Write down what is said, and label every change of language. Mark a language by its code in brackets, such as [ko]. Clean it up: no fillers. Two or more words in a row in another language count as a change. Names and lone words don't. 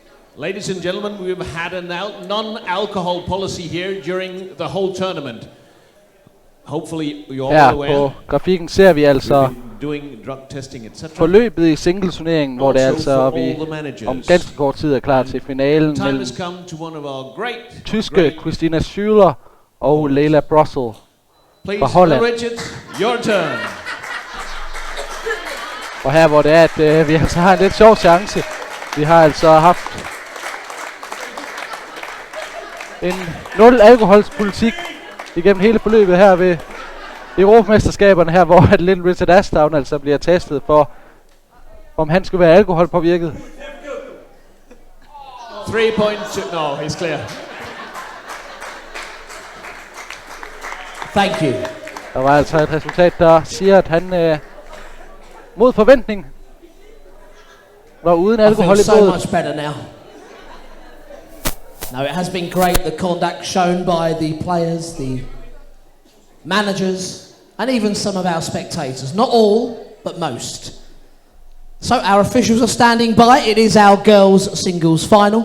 [en] Ladies and gentlemen, we've had a non-alcohol policy here during the whole tournament. Hopefully you're all aware. [da] Her på grafikken ser vi altså [en] doing drug testing, etc. [da] forløbet i singleturneringen, hvor det altså vi om ganske kort tid er klar til finalen mellem tyske Christina Schüler og Leila Brossel fra Holland. Richards, [en] your turn. [da] Og her hvor det er, at vi altså har en lidt sjov chance. Vi har altså haft en 0 alkoholspolitik igennem hele forløbet her ved Europamesterskaberne her, hvor at Little Richard Ashdown altså bliver testet for, om han skulle være alkoholpåvirket. [en] 3 points. No, he's clear. Thank you. [da] Der var altså et resultat, der siger, at han mod forventning var uden alkohol i blodet. [en] So much better now. No, it has been great, the conduct shown by the players, the managers, and even some of our spectators. Not all, but most. So our officials are standing by. It is our girls' singles final.